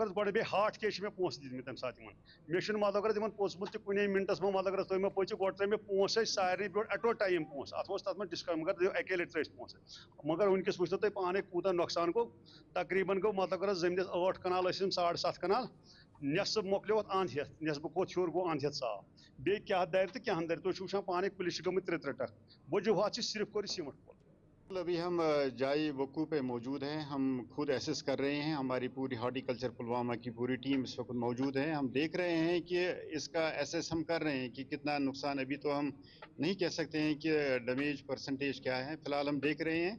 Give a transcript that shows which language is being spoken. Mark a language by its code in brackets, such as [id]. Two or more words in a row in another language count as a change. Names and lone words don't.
[ks] اگر گۄڈٕ بیٚیہِ ہاٹ کیس مےٚ پونٛسہٕ دِتمٕتۍ تَمہِ ساتہٕ یِمن مےٚ چھُنہٕ مطلب اگر تِمن پوٚژمُت تہِ کُنے مِنٹَس منٛز مطلب اگر تُہۍ مےٚ پٔژِو گۄڈٕ ترٛٲے مےٚ پونٛسہٕ ٲسۍ سارنٕے پیوٚٹ [en] at a time [ks] پونٛسہٕ اَتھ اوس تَتھ منٛز ڈِسکاوُنٛٹ مگر اَکے لَٹہِ ترٛٲوۍ پونٛسہٕ مگر وٕنکٮ۪س وٕچھتو تُہۍ پانَے کوٗتاہ نۄقصان گوٚو تقریٖبن گوٚو مطلب اگر زٔمیٖنَس 8 کنال ٲسۍ یِم 7.5 کنال نٮ۪صٕف مۄکلیو اَتھ اَنٛد ہٮ۪تھ نٮ۪صبہٕ کھوٚت ہیوٚر گوٚو اَنٛد ہٮ۪تھ صاف بیٚیہِ کیٛاہ دارِ تہٕ کیٛاہ دارِ تُہۍ چھِو وٕچھان پانَے کُلِس چھِ گٔمٕتۍ 3 ٹکھ وجوہات چھِ صرف کوٚر سیٖمَٹھ کول [ur] ابھی ہم جائی وقوع پہ موجود ہیں. ہم خود ایسس کر رہے ہیں. ہماری پوری ہارٹیکلچر پلوامہ کی پوری ٹیم اس وقت موجود ہے. ہم دیکھ رہے ہیں کہ اس کا ایسس ہم کر رہے ہیں کہ کتنا نقصان. ابھی تو ہم نہیں کہہ سکتے ہیں کہ ڈیمیج پرسنٹیج کیا ہے. فی الحال ہم دیکھ رہے ہیں.